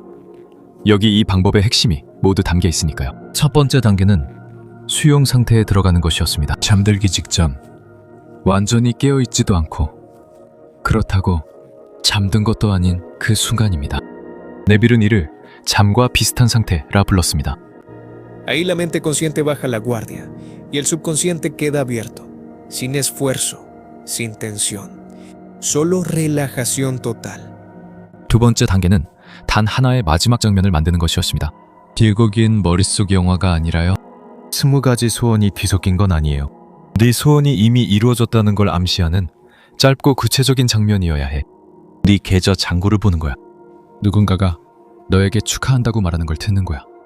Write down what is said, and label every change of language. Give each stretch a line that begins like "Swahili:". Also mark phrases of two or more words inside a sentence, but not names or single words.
Korean: 여기 이 방법의 핵심이 모두 담겨 있으니까요. 첫 번째 단계는 수용 상태에 들어가는 것이었습니다. 잠들기 직전 완전히 깨어있지도 않고 그렇다고 잠든 것도 아닌 그 순간입니다. 네빌은 이를 잠과 비슷한 상태라 불렀습니다.
Spanish: Ahí la mente consciente baja la guardia y el subconsciente queda abierto, sin esfuerzo, sin tensión, solo relajación total.
Korean: 두 번째 단계는 단 하나의 마지막 장면을 만드는 것이었습니다. 길고 긴 머릿속 영화가 아니라요. 20가지 소원이 뒤섞인 건 아니에요. 네 소원이 이미 이루어졌다는 걸 암시하는 짧고 구체적인 장면이어야 해. 네 계좌 잔고를 보는 거야. 누군가가 너에게 축하한다고 말하는 걸 듣는 거야.